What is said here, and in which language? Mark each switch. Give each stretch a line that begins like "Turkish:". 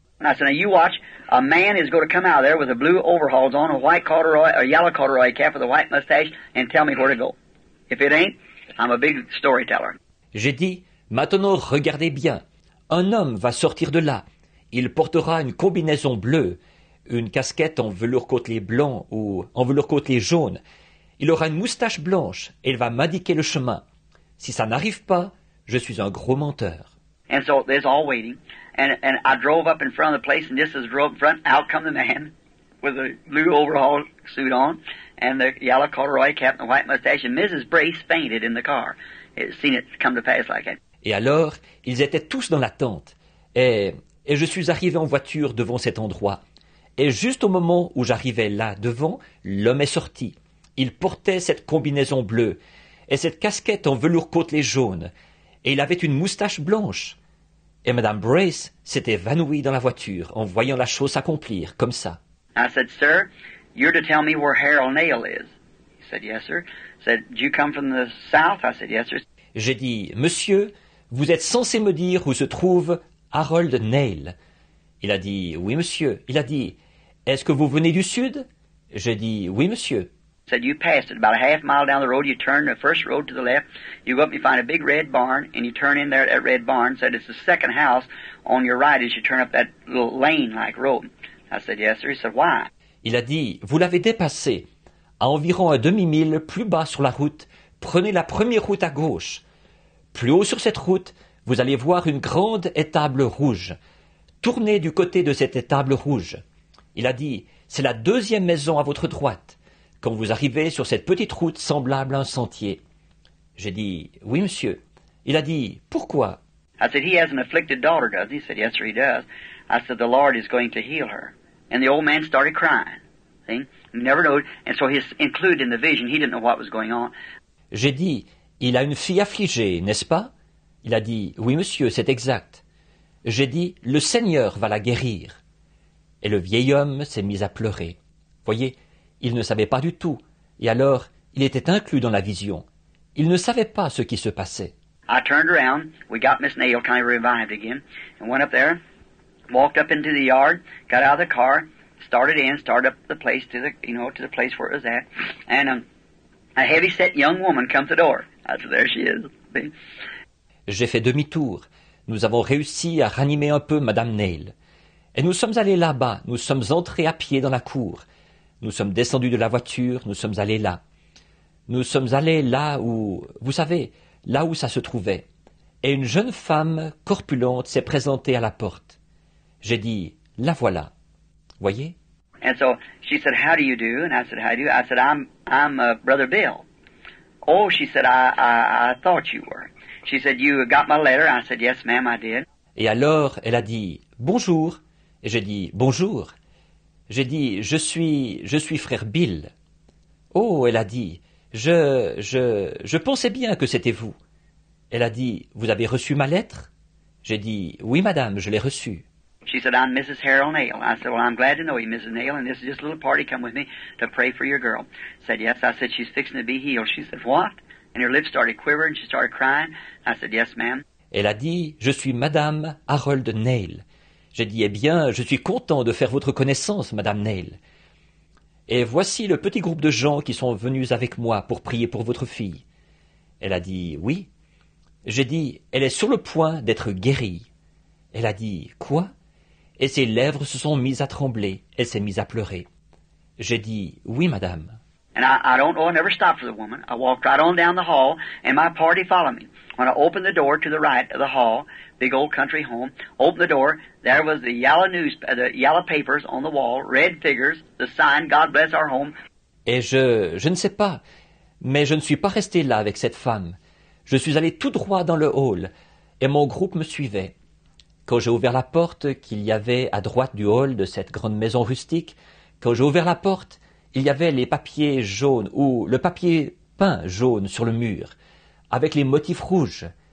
English: And I said, now you watch, a man is going to come out of there with a blue overalls on, a white corduroy, a yellow corduroy cap with a white mustache, and tell me where to go. If it ain't, I'm a big storyteller.
French: J'ai dit, maintenant regardez bien, un homme va sortir de là. Il portera une combinaison bleue, une casquette en velours côtelé blanc ou en velours côtelé jaune. Il aura une moustache blanche et il va m'indiquer le chemin. Si ça n'arrive pas, je suis un gros menteur.
English: And so they's all waiting, and I drove up in front of the place, and just as I drove in front, out come the man with a blue overall suit on, and the yellow corduroy cap and the white mustache, and Mrs. Brace fainted in the car. Seen it come to pass like that.
French: Et alors, ils étaient tous dans la tente, et je suis arrivé en voiture devant cet endroit. Et juste au moment où j'arrivais là devant, l'homme est sorti. Il portait cette combinaison bleue, et cette casquette en velours côtelé jaune, et il avait une moustache blanche. Et Madame Brace s'est évanouie dans la voiture en voyant la chose s'accomplir, comme ça.
English: I said, sir, you're to tell me where Harold Nail is. He said, yes, sir. I said, do you come from the south? I said, yes, sir.
French: J'ai dit, monsieur, vous êtes censé me dire où se trouve Harold Nail. Il a dit, oui, monsieur. Il a dit, est-ce que vous venez du sud? J'ai dit, oui, monsieur.
English: He said, you passed it about a half mile down the road, you turn the first road to the left, you go up and you find a big red barn, and you turn in there at that red barn. Said, it's the second house on your right as you turn up that little lane-like road. I said, yes, sir. He said, why?
French: Il a dit, vous l'avez dépassé. À environ un demi-mille plus bas sur la route, prenez la première route à gauche. Plus haut sur cette route, vous allez voir une grande étable rouge. Tournez du côté de cette étable rouge. Il a dit, c'est la deuxième maison à votre droite, quand vous arrivez sur cette petite route semblable à un sentier. J'ai dit, oui, monsieur. Il a dit, pourquoi?
English: I said, he has an afflicted daughter, does he? He said, yes, sir, he does. I said, the Lord is going to heal her. And the old man started crying. See? He never knew. And so he's included in the vision. He didn't know what was going on.
French: J'ai dit, il a une fille affligée, n'est-ce pas? Il a dit, oui, monsieur, c'est exact. J'ai dit, le Seigneur va la guérir. Et le vieil homme s'est mis à pleurer. Voyez, il ne savait pas du tout. Et alors, il était inclus dans la vision. Il ne savait pas ce qui se passait.
English: I turned around. We got Miss Nail kind of revived again, and went up there, walked up into the yard, got out of the car, started up the place to the place where it was at, and a heavy-set young woman come to the door. I said, there she is. See?
French: J'ai fait demi-tour. Nous avons réussi à ranimer un peu Madame Nail. Et nous sommes allés là-bas, nous sommes entrés à pied dans la cour. Nous sommes descendus de la voiture, nous sommes allés là. Nous sommes allés là où, vous savez, là où ça se trouvait. Et une jeune femme corpulente s'est présentée à la porte. J'ai dit, la voilà. Voyez?
English: And so she said, how do you do? And I said, how do you? I said, I'm Brother Bill. Oh, she said, I thought you were. She said, "You got my letter?" I said, "Yes, ma'am, I did."
French: Et alors, elle a dit « Bonjour ». Et j'ai dit « Bonjour ». J'ai dit « Je suis frère Bill ». Oh, elle a dit « Je pensais bien que c'était vous ». Elle a dit « Vous avez reçu ma lettre ?» J'ai dit « Oui, madame, je l'ai reçue ».
English: She said, "I'm Mrs. Harold Nail." I said, "Well, I'm glad to know you, Mrs. Nail, and this is just a little party come with me to pray for your girl." Said, "Yes." I said, "She's fixing to be healed." She said, "What?" And her lips started quivering, she started crying. I said, "Yes, ma'am."
French: Elle a dit « Je suis madame Harold Nail ». J'ai dit « Eh bien, je suis content de faire votre connaissance, madame Nail. Et voici le petit groupe de gens qui sont venus avec moi pour prier pour votre fille. » Elle a dit « Oui ». J'ai dit « Elle est sur le point d'être guérie ». Elle a dit « Quoi ?» Et ses lèvres se sont mises à trembler. Elle s'est mise à pleurer. J'ai dit « Oui, madame ».
English: And I don't know, I never stopped for the woman. I walked right on down the hall, and my party followed me. When I opened the door to the right of the hall, big old country home, opened the door, there was the yellow papers on the wall, red figures, the sign, "God bless our home."
French: Et je ne sais pas, mais je ne suis pas resté là avec cette femme. Je suis allé tout droit dans le hall, et mon groupe me suivait. Quand j'ai ouvert la porte qu'il y avait à droite du hall de cette grande maison rustique, quand j'ai ouvert la porte, il y avait les papiers jaunes ou le papier peint jaune sur le mur, avec les motifs rouges.